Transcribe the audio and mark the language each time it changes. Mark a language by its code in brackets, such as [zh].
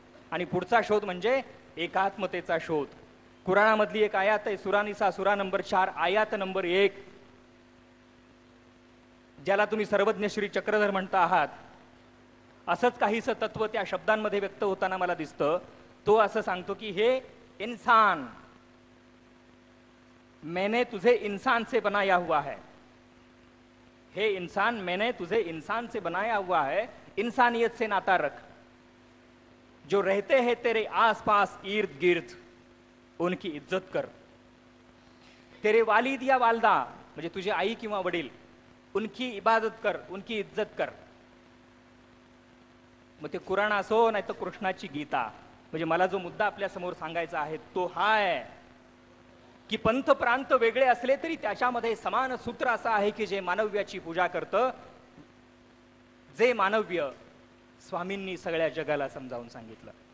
[mr] आणि पुढचा शोध म्हणजे एकात्मतेचा शोध. कुराणामधली एक आयात आहे, सुरानिसा सुरा नंबर 4 आयात नंबर 1, ज्याला तुम्ही सर्वज्ञ श्री चक्रधर म्हणता आहात. असंच काहीसं तत्व त्या शब्दांमध्ये व्यक्त होताना मला दिसतं. तो असं सांगतो की [hi] हे इंसान, मैंने तुझे इंसान से बनाया हुआ है. हे इंसान, मैंने तुझे इंसान से बनाया हुआ है. इंसानियत से नाता रख. जो रहते हैं तेरे आसपास इर्द गिर्द, उनकी इज्जत कर. तेरे वालिद या वालदा, [mr] म्हणजे तुझे आई किंवा वडील, [hi] उनकी इबादत कर, उनकी इज्जत कर. [mr] मग ते कुराण असो नाही तर कृष्णाची गीता. म्हणजे मला जो मुद्दा आपल्या समोर सांगायचा आहे तो हा आहे की पंथ प्रांत वेगळे असले तरी त्याच्यामध्ये समान सूत्र असं आहे की जे मानव्याची पूजा करतं, जे मानव्य स्वामींनी सगळ्या जगाला समजावून सांगितलं.